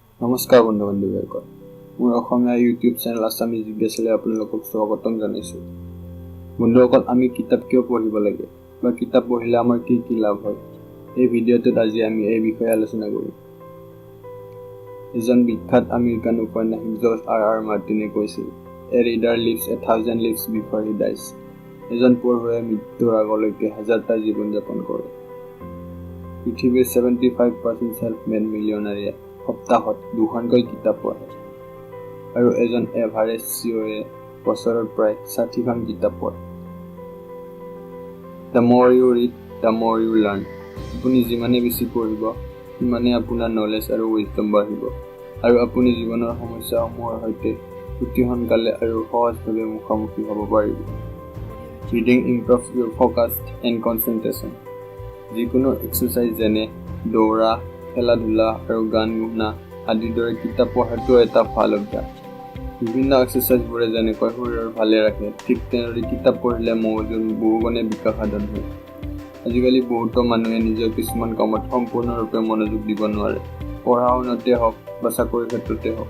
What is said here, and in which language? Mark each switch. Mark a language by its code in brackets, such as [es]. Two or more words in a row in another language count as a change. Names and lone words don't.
[as] নমস্কাৰ বন্ধু-বান্ধৱীসকল, মোৰ অসমীয়া ইউটিউব চেনেল আছামিজ জিজ্ঞাসালৈ আপোনালোকক স্বাগতম জনাইছোঁ। বন্ধুসকল, আমি কিতাপ কিয় পঢ়িব লাগে বা কিতাপ পঢ়িলে আমাৰ কি কি লাভ হয়, এই ভিডিঅ'টোত আজি আমি এই বিষয়ে আলোচনা কৰিম। এজন বিখ্যাত আমেৰিকান উপন্যাসিক জৰ্জ R.R. মাৰ্টিনে কৈছিল, [en] "A reader lives 1,000 lives before he dies." [as] এজন পঢ়ুৱৈয়ে মৃত্যুৰ আগলৈকে 1000টা জীৱন যাপন কৰে। পৃথিৱীৰ 75% [en] self-made millionaire [as] সপ্তাহত 2খনকৈ কিতাপ পঢ়ে, আৰু এজন এভাৰেজ চিঅ'য়ে বছৰত প্ৰায় 60খন কিতাপ পঢ়ে। [en] The more you read, the more you learn. [as] আপুনি যিমানে বেছি পঢ়িব, সিমানে আপোনাৰ নলেজ আৰু উইজডম বাঢ়িব, আৰু আপুনি জীৱনৰ সমস্যাসমূহৰ সৈতে অতি সোনকালে আৰু সহজভাৱে মুখামুখি হ'ব পাৰিব। [en] Reading improves your focus and concentration. [as] যিকোনো এক্সাৰচাইজ যেনে দৌৰা, খেলা-ধূলা আৰু গান শুনা আদিৰ দৰে কিতাপ পঢ়াটো এটা ভাল অভ্যাস। বিভিন্ন এক্সাৰচাইজবোৰে যেনেকৈ শৰীৰৰ ভালে ৰাখে, ঠিক তেনেদৰে কিতাপ পঢ়িলে মগজুৰ বহুগুণে বিকাশ সাধন হয়। আজিকালি বহুতো মানুহে নিজৰ কিছুমান কামত সম্পূৰ্ণৰূপে মনোযোগ দিব নোৱাৰে, পঢ়া-শুনাতে হওক বা চাকৰিৰ ক্ষেত্ৰতে হওক।